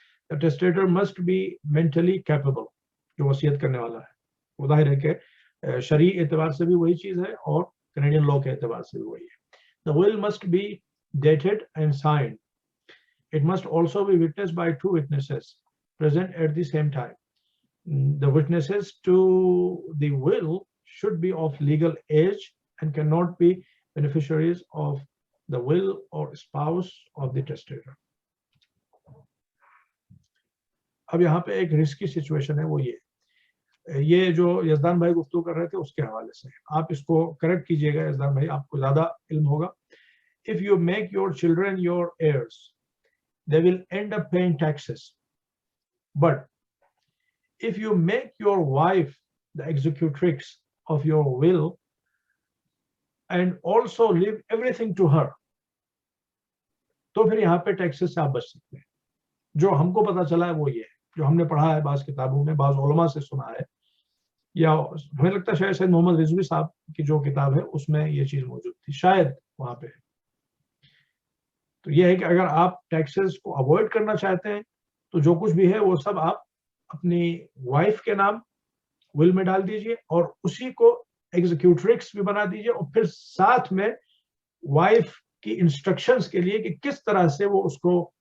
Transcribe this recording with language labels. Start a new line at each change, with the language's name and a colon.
English: The testator must be mentally capable,
Urdu: جو وصیت کرنے والا ہے. وہ ظاہر ہے کہ شرعی اعتبار سے بھی وہی چیز ہے اور کینیڈین لا کے اعتبار سے بھی وہی ہے.
English: The will must be dated and signed. It must also be witnessed by 2 witnesses present at the same time. The witnesses to the will should be of legal age and cannot be beneficiaries of the will or spouse of the testator.
Urdu: اب یہاں پہ ایک risky situation ہے, وہ یہ جو یزدان بھائی گفتگو کر رہے تھے اس کے حوالے سے آپ اس کو کریکٹ کیجئے گا. یزدان بھائی آپ کو زیادہ علم ہوگا.
English: If you make your children your heirs, they will end up paying taxes. But if you make your wife the executrix of your will and also leave everything to her,
Urdu: تو پھر یہاں پہ ٹیکسز سے آپ بچ سکتے ہیں. جو ہم کو پتا چلا ہے وہ یہ ہے, جو ہم نے پڑھا ہے بعض کتابوں میں, بعض علماء سے سنا ہے, یا ہمیں لگتا ہے شاید سید محمد رضوی صاحب کی جو کتاب ہے اس میں یہ چیز موجود تھی, شاید وہاں پہ. تو یہ ہے کہ اگر آپ ٹیکسز کو اوائڈ کرنا چاہتے ہیں تو جو کچھ بھی ہے وہ سب آپ اپنی وائف کے نام ول میں ڈال دیجئے اور اسی کو ایگزیکیوٹرکس بھی بنا دیجئے, اور پھر ساتھ میں وائف کی انسٹرکشنز کے لیے کہ کس طرح سے وہ اس کو